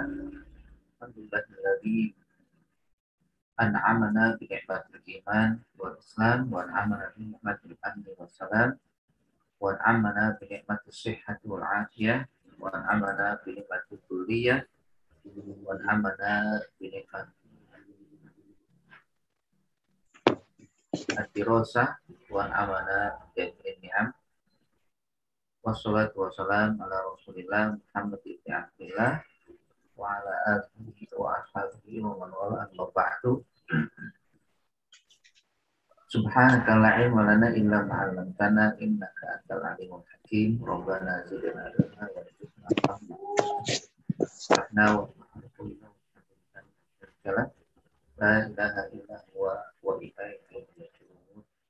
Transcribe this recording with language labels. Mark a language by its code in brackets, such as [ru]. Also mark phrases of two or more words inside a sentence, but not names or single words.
[ar] الحمد لله الذي أنعمنا بنعمة الإيمان والإسلام وأنعمنا بنعمة الأمن والسلام وأنعمنا بنعمة الصحة والعافية وأنعمنا بنعمة الكلية وأنعمنا بنعمة الدراسة وأنعمنا بنعم. والصلاة والسلام على رسول الله محمد بن عبد الله وعلى آله وأصحابه ومن والاه أما بعد. سبحانك لا علم لنا إلا ما علمتنا إنك أنت العليم الحكيم. ربنا زدنا علما وزدنا فهما. سبحانه وتعالى لا إله إلا هو وإليه يرجعون.